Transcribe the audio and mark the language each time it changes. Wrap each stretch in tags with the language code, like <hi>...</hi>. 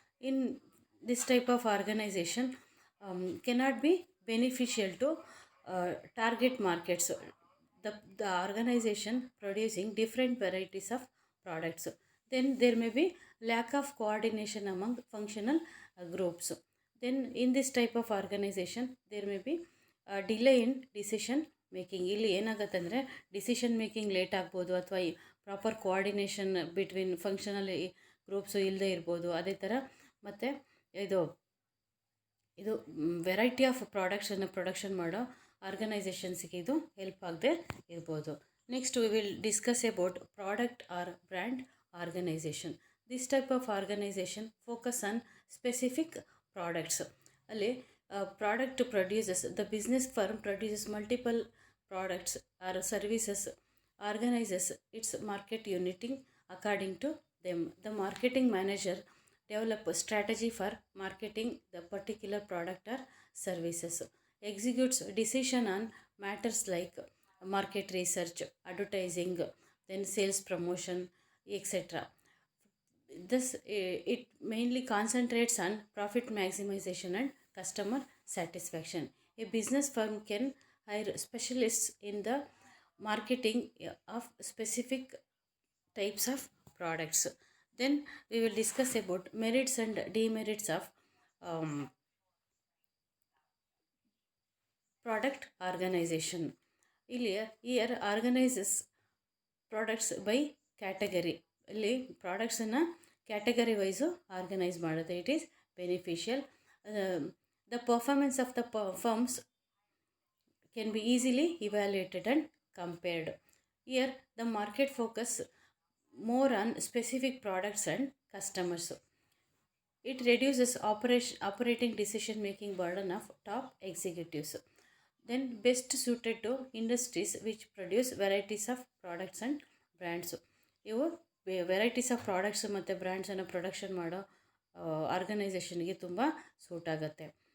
<en>In this type of organization, cannot be beneficial to target markets. The organization producing different varieties of products. Then there may be lack of coordination among functional groups. Then in this type of organization, there may be delay in decision making.</en> <kn>ಇಲ್ಲಿ ಏನಾಗುತ್ತೆ ಅಂದರೆ decision making late ಆಗ್ಬೋದು, ಅಥವಾ proper coordination between functional groups ಇಲ್ಲದೆ ಇರ್ಬೋದು. ಅದೇ ಥರ ಮತ್ತು ಇದು ಇದು</kn> <en>variety of ಪ್ರಾಡಕ್ಟ್ಸನ್ನು</en> <kn>ಪ್ರೊಡಕ್ಷನ್ ಮಾಡೋ ಆರ್ಗನೈಸೇಷನ್ಸ್ಗೆ ಇದು ಹೆಲ್ಪ್ ಆಗದೆ ಇರ್ಬೋದು.</kn> <en>Next we will discuss about product or brand organization. This type of organization focus on specific products.</en> <kn>ಅಲ್ಲಿ</kn> <en>product produces, the business firm produces multiple products or services, organizes its market uniting according to them. The marketing manager develop a strategy for marketing the particular product or services, executes decision on matters like market research, advertising, then sales promotion, etc. This it mainly concentrates on profit maximization and customer satisfaction. A business firm can hire specialists in the marketing of specific types of products. Then we will discuss about merits and demerits of product organization. Here organizes products by category.</en> <kn>ಇಲ್ಲಿ ಪ್ರಾಡಕ್ಟ್ಸನ್ನು category wise organise ಮಾಡುತ್ತೆ.</kn> <en>It is beneficial. The performance of the firms can be easily evaluated and compared. Here the market focus more on specific products and customers. It reduces operating decision making burden of top executives. Then best suited to industries which produce varieties of products and brands.</en> <kn>ಇವು</kn> <en>varieties of products</en> <kn>ಮತ್ತು ಬ್ರ್ಯಾಂಡ್ಸನ್ನು production ಮಾಡೋ ಆರ್ಗನೈಸೇಷನ್ಗೆ ತುಂಬ suit ಆಗುತ್ತೆ.</kn>